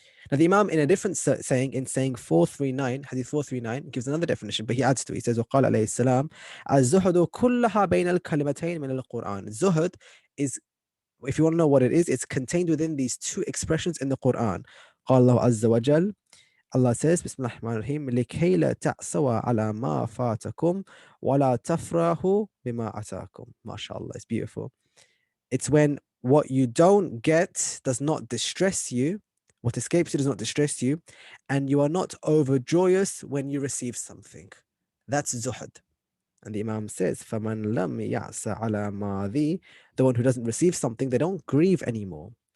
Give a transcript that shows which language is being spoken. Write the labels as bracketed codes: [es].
[en] Now, the Imam, in a different saying, in saying 439, Hadith 439, gives another definition, but he adds to it. He says, [ar] وقال عليه السلام, الزهد كلها بين الكلمتين من القرآن. [en] Zuhud is, if you want to know what it is, it's contained within these two expressions in the Quran. [ar] قال الله عز وجل, [en] Allah says, [ar] بسم الله الرحمن الرحيم, لكي لا تأسوا على ما فاتكم ولا تفرحوا بما أتاكم. [en] MashaAllah, it's beautiful. It's when what you don't get does not distress you, what escapes you does not distress you, and you are not overjoyous when you receive something. That's zuhd. And the Imam says, [ar] فَمَنْ لَمْ يَعْسَ عَلَى مَاذِي, [en] the one who doesn't receive something, they don't grieve anymore.